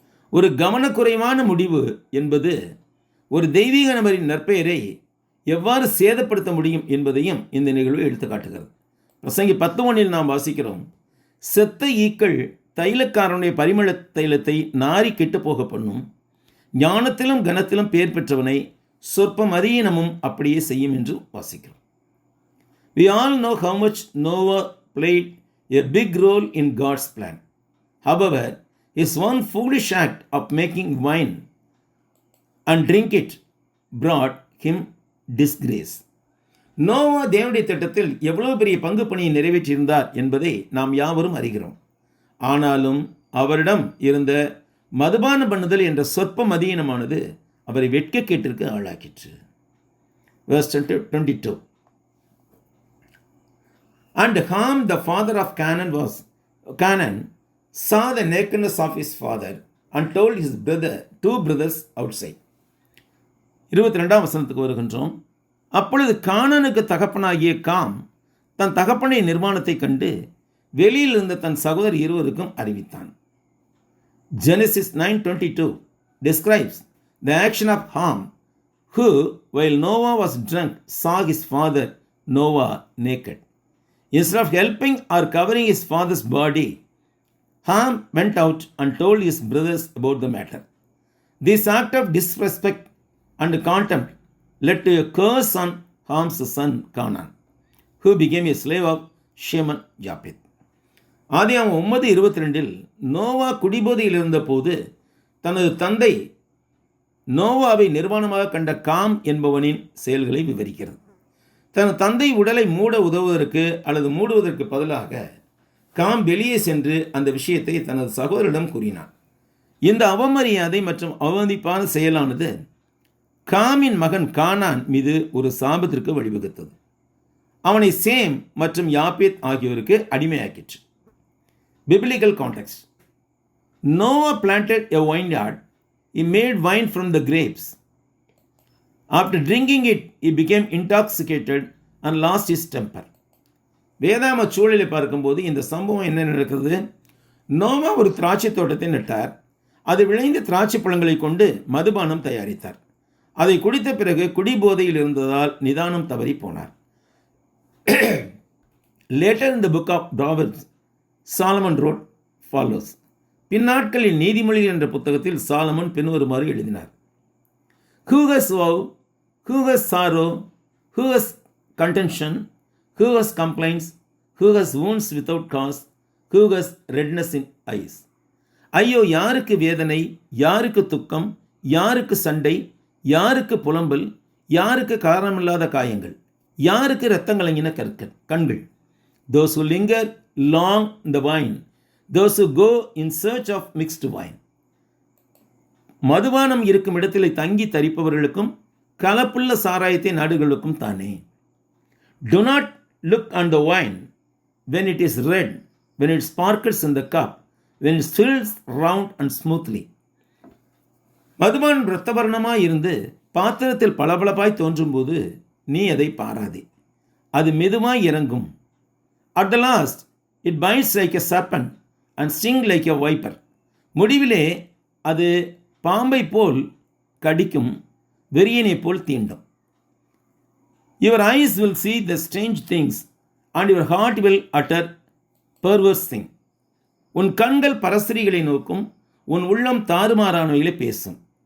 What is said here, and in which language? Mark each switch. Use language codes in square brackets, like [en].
[ta] ஒரு கவனக்குறைவான முடிவு என்பது ஒரு தெய்வீக நபரின் நற்பெயரை எவ்வாறு சேதப்படுத்த முடியும் என்பதையும் இந்த நிகழ்வு எடுத்து காட்டுகிறது. பிரசங்கி 10:1 நாம் வாசிக்கிறோம், செத்த ஈக்கள் தைலக்காரனுடைய பரிமள தைலத்தை நாரி கெட்டு போக பண்ணும், ஞானத்திலும் கனத்திலும் பெயர் பெற்றவனை சொற்பம் அதீனமும் அப்படியே செய்யும் என்று வாசிக்கிறோம். [en] We all know how much Noah played a big role in God's plan. However, his one foolish act of making wine and drink it brought him disgrace. [ta] Noah தேவனுடைய திட்டத்தில் எவ்வளவு பெரிய பங்கு பணியை நிறைவேற்றியிருந்தார் என்பதை நாம் யாவரும் அறிகிறோம். ஆனாலும் அவரிடம் இருந்த மதுபான பண்ணுதல் என்ற சொற்ப மதியீனமானது அவரை வெட்கக்கேட்டிற்கு ஆளாக்கிற்று. [en] Verse 22. And Ham, the father of Canaan, saw the nakedness of his father and told his two brothers outside. [ta] 22ஆம் வசனத்துக்கு வருகின்றோம். அப்பொழுது கானானுக்கு தகப்பனாகிய காம் தன் தகப்பனை நிர்மாணத்தை கண்டு வெளியில் இருந்த தன் சகோதரர் இருவருக்கும் அறிவித்தான். [en] Genesis 9:22 describes the action of Ham, who, while Noah was drunk, saw his father Noah naked. Instead of helping or covering his father's body, Ham went out and told his brothers about the matter. This act of disrespect and contempt led to a curse on Ham's son Canaan, who became a slave of Shem and Japheth. [ta] ஆதியாகமம் 9:22 நோவா குடிபோதையில் இருந்தபோது தனது தந்தை நோவாவை நிர்வாணமாக கண்ட com என்பவனின் செயல்களை விவரிக்கிறது. தன் தந்தை உடலை மூட உதவுவதற்கு அல்லது மூடுவதற்கு பதிலாக காம் வெளியே சென்று அந்த விஷயத்தை தனது சகோதரிடம் கூறினான். இந்த அவமரியாதை மற்றும் அவமதிப்பான செயலானது காமின் மகன் கானான் மீது ஒரு சாபத்திற்கு வழிவகுத்தது. அவனை சேம் மற்றும் யாப்பேத் ஆகியோருக்கு அடிமையாக்கிற்று. [en] Biblical context. Noah planted a vineyard. He made wine from the grapes. After drinking it, he became intoxicated and lost his temper. [ta] வேதாம சூழலை பார்க்கும்போது இந்த சம்பவம் என்ன நடக்கிறது? நோவா ஒரு திராட்சை தோட்டத்தை நட்டார். அது விளைந்த திராட்சை பழங்களை கொண்டு மதுபானம் தயாரித்தார். அதை குடித்த பிறகு குடிபோதையில் இருந்ததால் நிதானம் தவறி போனார். [en] Later in the book of Proverbs, Solomon wrote follows. [ta] பின்னாட்களில் நீதிமொழிகள் என்ற புத்தகத்தில் சாலமன் பின்வருமாறு எழுதினார். [en] Who has woe, who has sorrow, who has contention, who has complaints, who has wounds without cause, who has redness in eyes. [ta] ஐயோ, யாருக்கு வேதனை, யாருக்கு துக்கம், யாருக்கு சண்டை, யாருக்கு புலம்பல், யாருக்கு காரணமில்லாத காயங்கள், யாருக்கு இரத்தம் கலங்கின கண்கள். [en] Those who linger long in the wine, those who go in search of mixed wine. [ta] மதுபானம் இருக்கும் இடத்திலே தங்கி தரிப்பவர்களுக்கும் கலப்புள்ள சாராயத்தை நாடுகளுக்கும் தானே. [en] Do not look on the wine when it is red, when it sparkles in the cup, when it fills round and smoothly. [ta] மதுபானம் இரத்தவர்ணமாய் இருந்து பாத்திரத்தில் பளபளப்பாய் தோன்றும்போது நீ அதை பாராதே. அது மெதுவாய் இறங்கும். [en] At the last, it bites like a serpent and stings like a viper. [ta] முடிவிலே அது பாம்பை போல் கடிக்கும், வெறியனை போல் தீண்டும். [en] Your eyes will see the strange things and your heart will utter perverse thing. [ta] உன் கண்கள் பரஸ்திரிகளை நோக்கும், உன் உள்ளம் தாறுமாறானவைகளை பேசும்.